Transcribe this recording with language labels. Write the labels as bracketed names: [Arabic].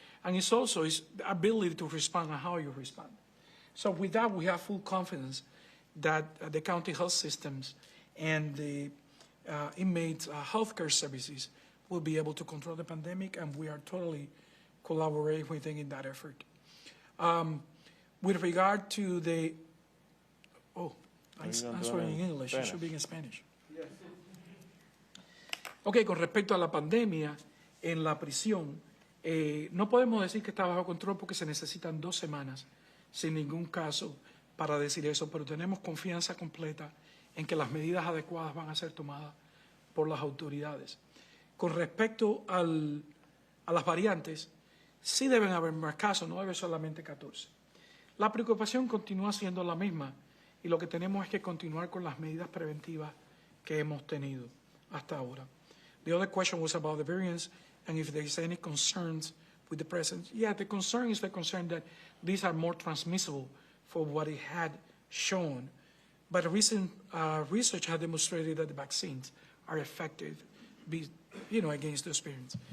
[English] And it's also the ability to respond and how you respond. So with that, we have full confidence that the county health systems and the inmates' healthcare services will be able to control the pandemic, and we are totally collaborating with them in that effort. With regard to the, I'm answering in English, it should be in Spanish. [Spanish] Ok, con respecto a la pandemia en la prisión, no podemos decir que está bajo control porque se necesitan 2 semanas sin ningún caso para decir eso, pero tenemos confianza completa en que las medidas adecuadas van a ser tomadas por las autoridades. Con respecto a las variantes, sí deben haber más casos, no debe solamente 14. La preocupación continúa siendo la misma y lo que tenemos es que continuar con las medidas preventivas que hemos tenido hasta ahora. [English] The other question was about the variants and if there is any concerns with the presence. Yeah, the concern is the concern that these are more transmissible for what it had shown. But recent research has demonstrated that the vaccines are effective, against those variants.